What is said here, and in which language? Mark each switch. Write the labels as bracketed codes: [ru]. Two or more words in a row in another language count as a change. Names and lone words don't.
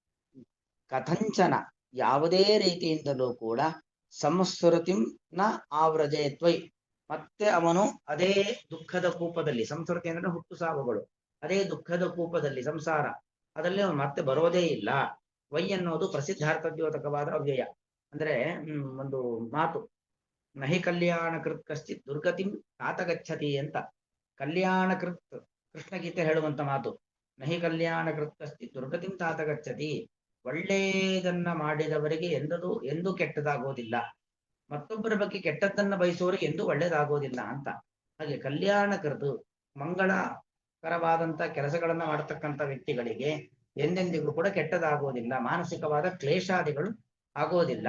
[kn] ಕಥಂಚನ ಯಾವುದೇ ರೀತಿಯಿಂದಲೂ ಕೂಡ [sa] ಸಂಸ್ಮೃತಿಂ ನ ಆವ್ರಜೇತ್ವೈ, [kn] ಮತ್ತೆ ಅವನು ಅದೇ ದುಃಖದ ಕೂಪದಲ್ಲಿ, ಸಂಸ್ಮೃತಿ ಅಂದ್ರೆ ಹುಟ್ಟು ಸಾವುಗಳು, ಅದೇ ದುಃಖದ ಕೂಪದಲ್ಲಿ ಸಂಸಾರ, ಅದರಲ್ಲಿ ಅವನು ಮತ್ತೆ ಬರೋದೇ ಇಲ್ಲ. ವೈ ಅನ್ನೋದು ಪ್ರಸಿದ್ಧಾರ್ಥದ್ಯೋತಕವಾದ ಅವ್ಯಯ. ಅಂದ್ರೆ ಒಂದು ಮಾತು, [sa] ನಹಿ ಕಲ್ಯಾಣ ಕೃತ್ ಕಶ್ಚಿತ್ ದುರ್ಗತಿಂ ತಾತಗಚ್ಚತಿ [kn] ಅಂತ. [sa] ಕಲ್ಯಾಣ ಕೃತ್ [kn] ಕೃಷ್ಣಗೀತೆ ಹೇಳುವಂತ ಮಾತು. [sa] ನಹಿ ಕಲ್ಯಾಣ ಕೃತ್ ಕಶ್ಚಿತ್ ದುರ್ಗತಿಂ ತಾತಗಚ್ಚತಿ. [kn] ಒಳ್ಳೆಯದನ್ನ ಮಾಡಿದವರಿಗೆ ಎಂದೂ ಕೆಟ್ಟದಾಗೋದಿಲ್ಲ, ಮತ್ತೊಬ್ಬರ ಬಗ್ಗೆ ಕೆಟ್ಟದ್ದನ್ನ ಬಯಸುವವರಿಗೆ ಎಂದೂ ಒಳ್ಳೇದಾಗೋದಿಲ್ಲ ಅಂತ. ಹಾಗೆ ಕಲ್ಯಾಣ ಕೃತು ಮಂಗಳಕರವಾದಂತ ಕೆಲಸಗಳನ್ನ ಮಾಡತಕ್ಕಂಥ ವ್ಯಕ್ತಿಗಳಿಗೆ ಎಂದೆಂದಿಗೂ ಕೂಡ ಕೆಟ್ಟದಾಗೋದಿಲ್ಲ, ಮಾನಸಿಕವಾದ ಕ್ಲೇಶಾದಿಗಳು ಆಗೋದಿಲ್ಲ.